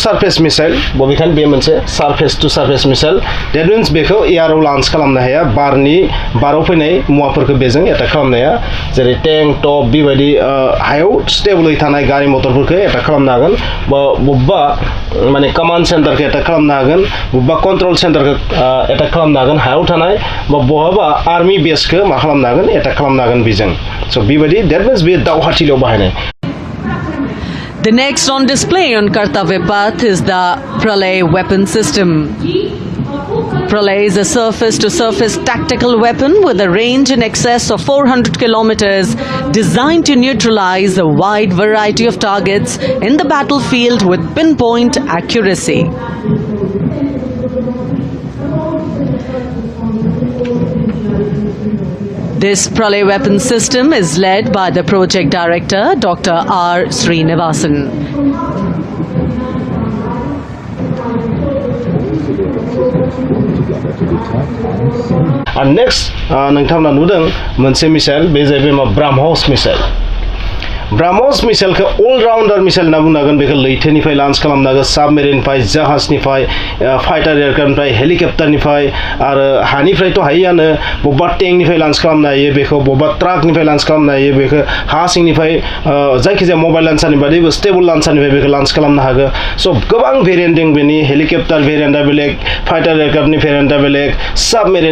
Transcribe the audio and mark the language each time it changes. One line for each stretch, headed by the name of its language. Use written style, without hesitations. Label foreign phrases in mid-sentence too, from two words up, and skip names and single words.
English: surface missile
Bodo: बबेखानि बे मोनसे
English: surface to surface missile that means
Bodo: बेखौ एयाराव लन्च खालामनो हाया बाराव फैनाय मुवाफोरखौ बेजों एटाक खालामनो हाया जेरै टेंक टप बेबायदि हायाव स्टेबलै थानाय गारि मटरफोरखौ एटाक खालामनो हागोन बा बबेबा माने कमान्ड सेन्टारखौ एटाक खालामनो हागोन बबेबा कन्ट्रल सेन्टारखौ एटाक खालामनो हागोन हायाव थानाय बा बहाबा आर्मी बेसखौ मा खालामनो हागोन एटाक खालामनो हागोन बेजों स' बेबायदि
English: that means
Bodo: बे दावहाथिलियाव बाहायनाय
English: The next on display on Kartavya Path is the Pralay weapon system. Pralay is a surface-to-surface tactical weapon with a range in excess of 400 kilometers, designed to neutralize a wide variety of targets in the battlefield with pinpoint accuracy. This Pralay weapon system is led by the project director, Dr. R. Srinivasan. And next
Bodo: नोंथांमोना नुदों मोनसे मिसाइल बे जाहैबाय मा ब्राह्मस मिसाइल ब्राह्मस मिसाइलखौ
English: allrounder missile
Bodo: होनना बुंनो हागोन बेखौ लैथोनिफ्राय लन्च खालामनो हागोन साबमेरिननिफ्राय जाहाजनिफ्राय फाइटार एयारक्राफ्टनिफ्राय हेलिकप्टारनिफ्राय आरो हानिफ्रायथ' हायोआनो बबेबा टेंकनिफ्राय लन्च खालामनो हायो बेखौ बबेबा ट्राकनिफ्राय लन्च खालामनो हायो बेखौ हा सिंनिफ्राय जायखिजाया मबाइल लन्चारनि बादैबो स्टेबल लन्चारनिफ्राय बेखौ लन्च खालामनो हागोन स' गोबां भेरिएन्ट दं बेनि हेलिकप्टार भेरिएन्टआ बेलेग फाइटार एयारक्राफ्टनि भेरिएन्टआ बेलेग साबमेरिन